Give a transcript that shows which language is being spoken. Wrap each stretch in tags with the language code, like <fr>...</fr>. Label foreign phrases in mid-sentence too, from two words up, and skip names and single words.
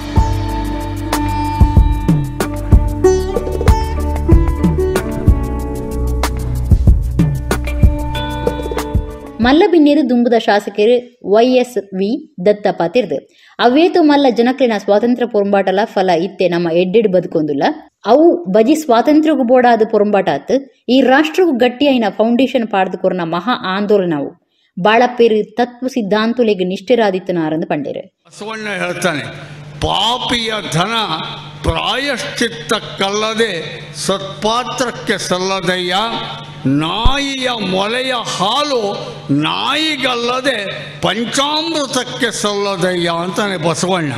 <tcy>ಮಲ್ಲಬಿನ್ನೇರು ದುಂಬುದ ಶಾಸಕರು ವೈಎಸ್ವಿ ದತ್ತ ಪಾತಿರ್ದು ಅವೇತು ಮಲ್ಲ ಜನಕ್ಲಿನ ಸ್ವಾತಂತ್ರ್ಯ ಪೊರಂಬಾಟಲ ಫಲ ಇತ್ತೆ ನಮ್ಮ ಎಡ್ಡೆಡ್ ಬದುಕೊಂದುಲ್ಲ ಅವು ಬಜಿ ಸ್ವಾತಂತ್ರ್ಯಗೂ ಬೋಡಾದ ಪೊರಂಬಾಟಾತ್ ಈ ರಾಷ್ಟ್ರಗೂ ಗಟ್ಟಿಯೈನ ಫೌಂಡೇಶನ್ ಪಾಡ್ದುಕೊರ್ನ ಮಹಾ ಆಂದೋಲನವು ಬಾಳಪ್ಪೇರು ತತ್ವ ಸಿದ್ಧಾಂತುಲೆಗೆ ನಿಷ್ಠರಾದಿತ್ತನಾರಂದು ಪಂಡೇರು</tcy> <kn>ಬಸವಣ್ಣ ಹೇಳ್ತಾನೆ, ಪಾಪಿಯ ಧನ ಪ್ರಾಯಶ್ಚಿತ್ತಕ್ಕಲ್ಲದೆ ಸತ್ಪಾತ್ರಕ್ಕೆ ಸಲ್ಲದಯ್ಯ, ನಾಯಿಯ ಮೊಲೆಯ ಹಾಲು ನಾಯಿಗಲ್ಲದೆ ಪಂಚಾಮೃತಕ್ಕೆ ಸಲ್ಲದಯ್ಯ ಅಂತಾನೆ ಬಸವಣ್ಣ.</kn>